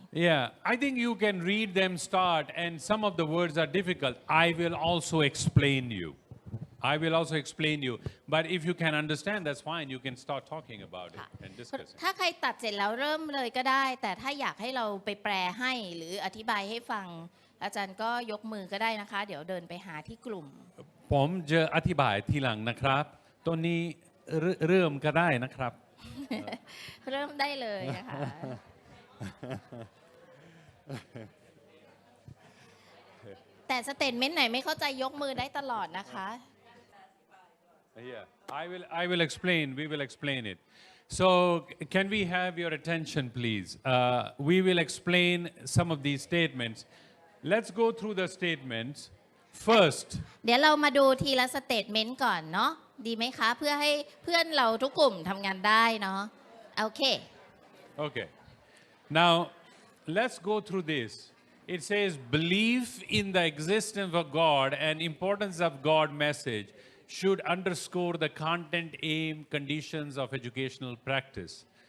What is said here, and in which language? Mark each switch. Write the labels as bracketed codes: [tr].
[en] Yeah, I think you can read them start and some of the words are difficult. I will also explain you. But if you can understand, that's fine. You can start talking about it and discussing. [th] ถ้าใครตัดเสร็จแล้วเริ่มเลยก็ได้แต่ถ้าอยากให้เราไปแปลให้หรืออธิบายให้ฟังอาจารย์ก็ยกมือก็ได้นะคะเดี๋ยวเดินไปหาที่กลุ่ม ผมจะอธิบายทีหลังนะครับตัวนี้เริ่มก็ได้นะครับ เริ่มได้เลยนะคะ แต่สเตทเมนต์ไหนไม่เข้าใจยกมือได้ตลอดนะคะ [en] Yeah, I will explain. We will explain it. So, can we have your attention, please? We will explain some of these statements. Let's go through the statements first. [th] เดี๋ยวเรามาดูทีละสเตทเมนต์ก่อนเนาะดีไหมคะเพื่อให้เพื่อนเราทุกกลุ่มทำงานได้เนาะโอเค [en] Okay. Now, let's go through this. It says belief in the existence of God and importance of God message should underscore the content, aim, conditions of educational practice.